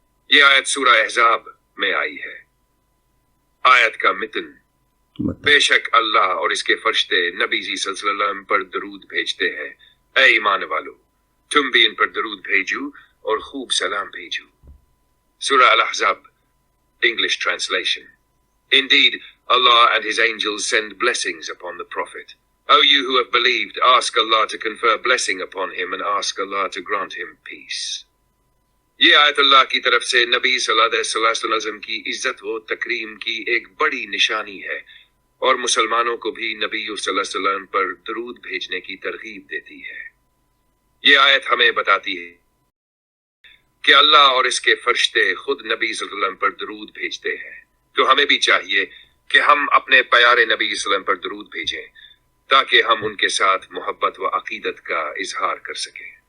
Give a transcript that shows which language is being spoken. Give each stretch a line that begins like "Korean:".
Hindi: ये आयत सूरह अहज़ाब में आई है। आयत का मितन, बेशक अल्लाह और इसके फरिश्ते नबी जी सल्लल्लाहु अलैहि वसल्लम पर दरूद भेजते हैं। ऐ ईमान वालो, तुम भी इन पर दरूद भेजो और खूब सलाम भेजो।
English: सूरह अल-अहज़ाब, English translation. Indeed, Allah and His angels send blessings upon the Prophet. O you who have believed, ask Allah to confer blessing upon him and ask Allah to grant him peace.
Hindi: ये आयत अल्लाह की तरफ से नबी सल्लल्लाहु अलैहि वसल्लम की इज्जत व तकरीम की एक बड़ी निशानी है और मुसलमानों को भी नबी सल्लल्लाहु अलैहि वसल्लम पर दरूद भेजने की तरगीब देती है। ये आयत हमें बताती है कि अल्लाह और इसके फरिश्ते खुद नबी सल्लल्लाहु अलैहि वसल्लम पर दरूद भेजते हैं, तो हमें भी चाहिए कि हम अपने प्यारे नबी सल्लल्लाहु अलैहि वसल्लम पर दरूद भेजें ताकि हम उनके साथ मोहब्बत व अकीदत का इजहार कर सकें।